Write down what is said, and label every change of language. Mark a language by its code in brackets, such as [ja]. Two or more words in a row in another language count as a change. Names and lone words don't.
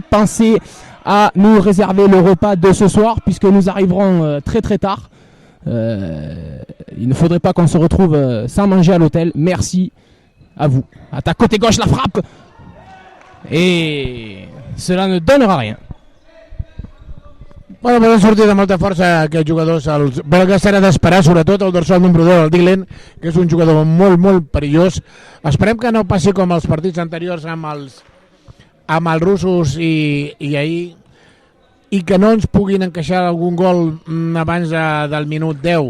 [fr] Pensez à nous réserver le repas de ce soir puisque nous arriverons très très tard. Il ne faudrait pas qu'on se retrouve sans manger à l'hôtel. Merci à vous. Attaque côté gauche, la frappe. Et cela ne donnera rien. [ca] Bueno, poden sortir de molta força aquests jugadors, però que s'ha d'esperar, sobretot el dorsal número 2, el Dylan, que és un jugador molt, molt perillós. Esperem que no passi com els partits anteriors amb els russos i ahir, i que no ens puguin encaixar algun gol abans del minut 10.